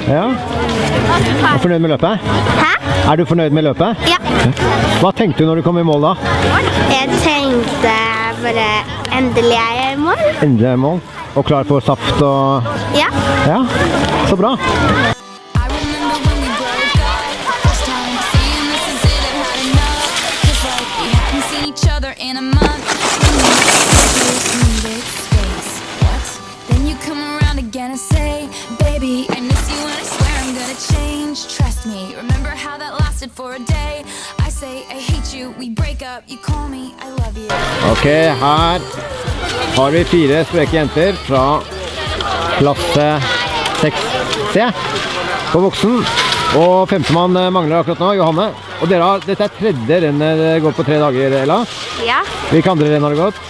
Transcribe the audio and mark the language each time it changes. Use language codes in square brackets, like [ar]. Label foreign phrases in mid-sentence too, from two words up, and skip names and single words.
[no] Ja. Er du fornøyd med løpet? Hæ? Er du fornøyd med løpet? Ja. Hva tenkte du når du kom i mål da? Jeg tenkte bare endelig er jeg i mål. Endelig er i mål. Og klar for saft og... Ja. Ja, så bra. [en] I remember when we broke up the first time, saying this is it, I've had enough. Cause like we hadn't seen each other in a month. Needed space. What? Then you come around again and say, baby, I miss you and I swear I'm gonna change. Trust me, remember how that lasted for a day? I say I hate you, we break up, you call me, I love you. [no] Ok, her har vi 4 spreke jenter fra klasse 6C på voksen. Og femtemann mangler akkurat nå, Johanne. Og dette er tredje rennet det går på 3 dager, Ella. Ja. Hvilke andre renn har det gått?